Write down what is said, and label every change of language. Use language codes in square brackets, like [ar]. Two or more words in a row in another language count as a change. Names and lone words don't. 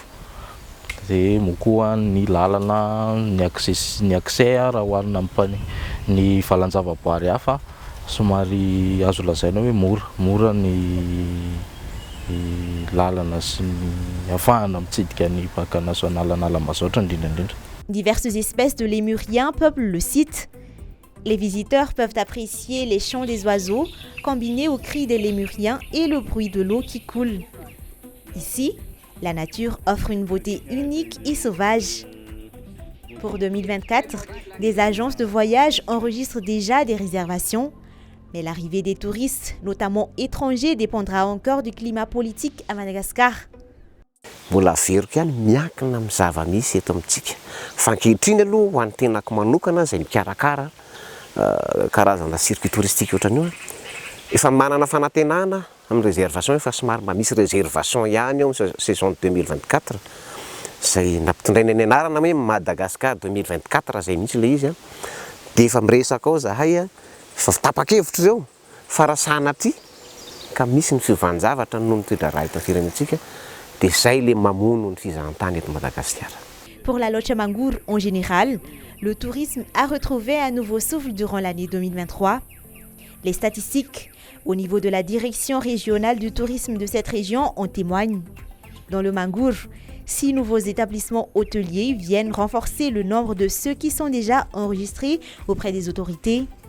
[mg] Dia mokoa ny lalana ny accès raha hoarina ny valan-javaboary hafa somary azo lazaina hoe mora ny lalana sy ny ahafahana mitsidika ny [fr] parc national [mg] Analamazotra indrindra. [fr] Diverses espèces de lémuriens peuplent le site. Les visiteurs peuvent apprécier les chants des oiseaux combinés aux cris des lémuriens et le bruit de l'eau qui coule. Ici, la nature offre une beauté unique et sauvage. Pour 2024, des agences de voyage enregistrent déjà des réservations, mais l'arrivée des touristes, notamment étrangers, dépendra encore du climat politique à Madagascar. [mg] Mbola veriko ihany miankina amin'ny zava-misy eto amintsika. Fa ankehitriny aloha ho an'ny tenako manokana izay mikarakara karazana [fr] circuit touristique [mg] ohatran'io, efa manana fanantenana amin'ny réservation efa somary misy réservation ihany eo amin'ny saison 2024 izay nampitondraina ny anarana hoe Madagascar 2024 izay mihitsy ilay izy dia efa miresaka ao zahay fa tapa-kevitra izao fa raha sanatria ka misy ny fiovanjavatra noho ny toetra raha eto firenentsika dia izay le mamono ny fizahantany eto Madagascar. [fr] Pour la Lochamangour en général, le tourisme a retrouvé un nouveau souffle durant l'année 2023. Les statistiques au niveau de la direction régionale du tourisme de cette région en témoignent. Dans le Mangour, 6 nouveaux établissements hôteliers viennent renforcer le nombre de ceux qui sont déjà enregistrés auprès des autorités.